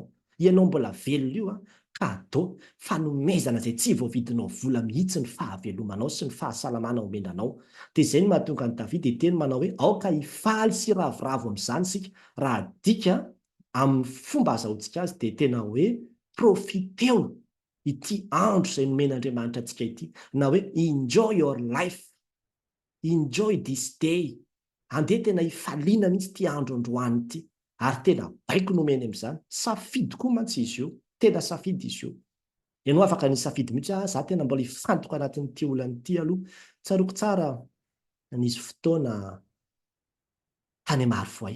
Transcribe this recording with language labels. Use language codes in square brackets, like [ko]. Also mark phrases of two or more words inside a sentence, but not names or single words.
[mg] Ianao mbola velona io kado fanomezana izay tsy voavidinao vola mihitsy ny fahavelomanao sy ny fahasalamana omenanao. Dia izay no mahatonga an'i Davida hiteny manao hoe aoka hifaly sy ravoravo amin'izany isika. Raha dika amin'ny fomba azahoantsika azy dia tena hoe profiteo ity andro izay nomen'Andriamanitra antsika ity. Na hoe [en] enjoy your life, enjoy this day. [mg] Andeha tena hifaliana mihitsy ity andro androany ity. Ary tena baiko nomeny amin'izany. Safidy koa mantsy izy io. Tena safidy izy io. Ianao afaka ny safidy mihitsy izaho tena mbola hifantoka anatin'ity olan'ity aloha. Tsaroako tsara nisy fotoana tany Marivoay.